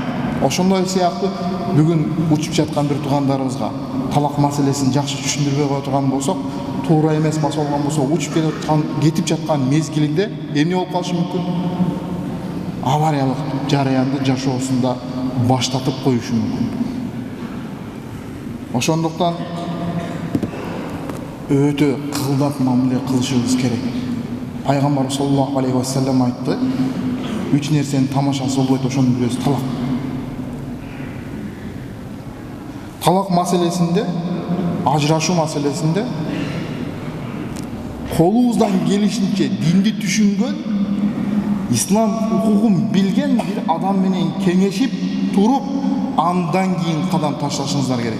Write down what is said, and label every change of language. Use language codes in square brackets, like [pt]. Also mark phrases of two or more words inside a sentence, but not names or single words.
[ky] Ошондой сыяктуу бүгүн учуп жаткан бир туугандарыбызга талак маселесин жакшы түшүндүрбөй кое турган болсок, туура эмес басып алган болсо, учуп кетип жаткан мезгилинде эмне болуп калышы мүмкүн? Авариялык жараянды жашоосунда баштатып коюшу мүмкүн. Ошондуктан өтө кылдат мамиле кылышыбыз керек. Пайгамбар [ar] صلى الله عليه وسلم [ky] айтты: 3 нерсенин тамашасы болбойт, ошонун бирөөсү талак. Талак маселесинде, ажырашуу маселесинде колубуздан келишинче динди түшүнгөн, ислам укугун билген бир адам менен кеңешип туруп, андан кийин кадам ташташыңыздар керек.